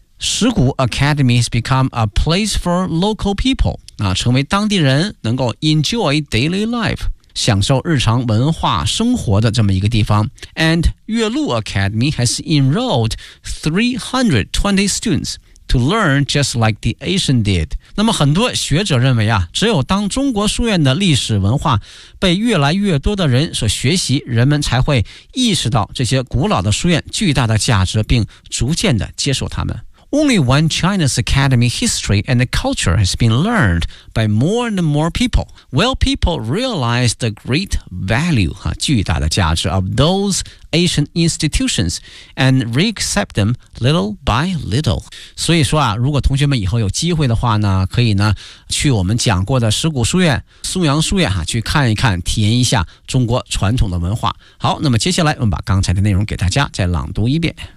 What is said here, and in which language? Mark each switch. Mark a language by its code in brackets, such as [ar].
[zh] 石鼓 [en] Academy has become a place for local people、 [zh] 成为当地人能够 [en] enjoy daily life， [zh] 享受日常文化生活的这么一个地方。 [en] And 岳麓 Academy has enrolled 320 students to learn just like the Asian did。 [zh] 那么很多学者认为啊，只有当中国书院的历史文化被越来越多的人所学习，人们才会意识到这些古老的书院巨大的价值，并逐渐的接受它们。 [en] Only when China's academy history and culture has been learned by more and more people will people realize the great value, [zh] 哈，巨大的价值 [en] of those ancient institutions and re-accept them little by little. [zh] 所以说啊，如果同学们以后有机会的话呢，可以呢去我们讲过的石鼓书院、松阳书院哈，去看一看，体验一下中国传统的文化。好，那么接下来我们把刚才的内容给大家再朗读一遍。